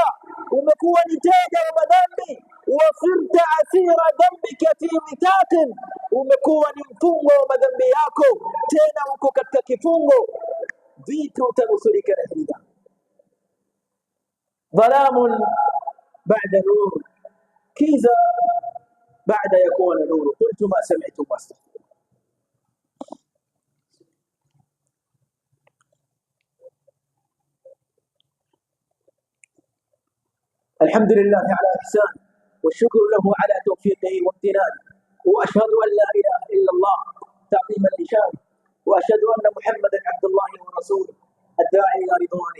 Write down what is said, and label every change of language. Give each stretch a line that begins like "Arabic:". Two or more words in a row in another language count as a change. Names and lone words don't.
Swahili: Umekuwa ni teja wa madhambi,
Arabic: وصرت أسير ذنبك في وثاق,
Swahili: umekuwa ni mfungwa wa madhambi yako, tena uko katika kifungo. Vipi utanusurika na hili dhambi?
Arabic: ظلام بعد نور,
Swahili: kiza baada ya kuwa na nuru.
Arabic: قلت ما سمعت واستغفر. الحمد لله على إحسانه والشكر له على توفيقه وامتنانه، وأشهد أن لا إله إلا الله تعظيما لشانه، وأشهد أن محمدا عبد الله ورسوله الداعي إلى رضوانه.